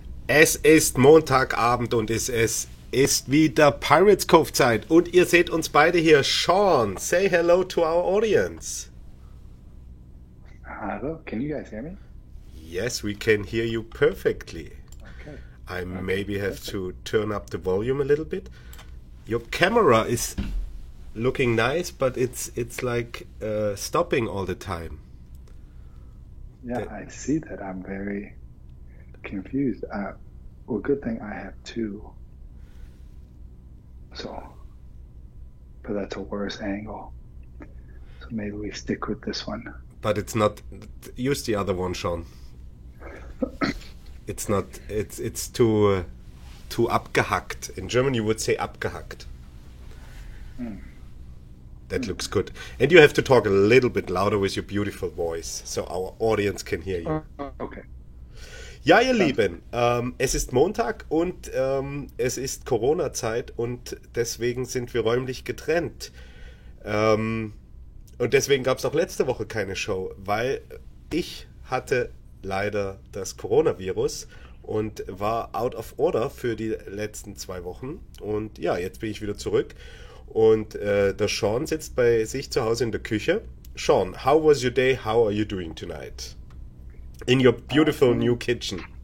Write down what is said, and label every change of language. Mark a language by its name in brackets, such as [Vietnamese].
[German] Es ist Montagabend und es ist wieder Pirates Cove Zeit und ihr seht uns beide hier. [English] Sean, say hello to our audience. Hello, can you guys hear me? Yes, we can hear you perfectly. Okay. I maybe have to turn up the volume a little bit. Your camera is looking nice, but it's like stopping all the time. Yeah, I see that. I'm very confused. Well, good thing I have two. So, but that's a worse angle. So maybe we stick with this one. But it's not. Use the other one, Sean. It's not. It's too abgehackt. In German, you would say abgehackt. That looks good. And you have to talk a little bit louder with your beautiful voice, so our audience can hear you. Okay. [German] Ja, ihr Lieben, es ist Montag und es ist Corona-Zeit und deswegen sind wir räumlich getrennt. Und deswegen gab es auch letzte Woche keine Show, weil ich hatte leider das Coronavirus und war [English] out of order [German] für die letzten 2 Wochen. Und ja, jetzt bin ich wieder zurück. Und der Sean sitzt bei sich zu Hause in der Küche. [English] Sean, how was your day? How are you doing tonight? In your beautiful new kitchen.